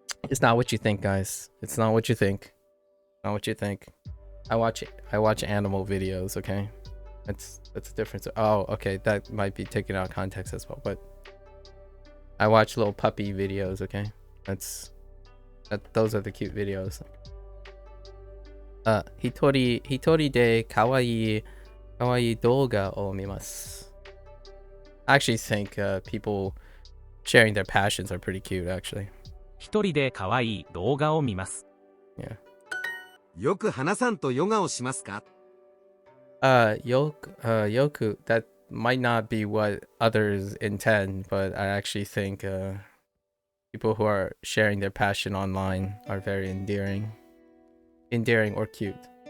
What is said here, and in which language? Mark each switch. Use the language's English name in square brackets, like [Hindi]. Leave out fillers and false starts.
[English] It's not what you think, guys. It's not what you think. Not what you think. I watch animal videos, okay? That's a difference. Oh, okay, that might be taken out of context as well, but I watch little puppy videos, okay? Those are the cute videos. [Japanese] 一人で可愛い動画を見ます。 [English] I actually think people sharing their passions are pretty cute, actually. [Japanese] 一人で可愛い動画を見ます。 [English] Yeah. [Japanese] よく花さんとヨガをしますか？よく [English] that might not be what others intend, but I actually think people who are sharing their passion online are very endearing or cute.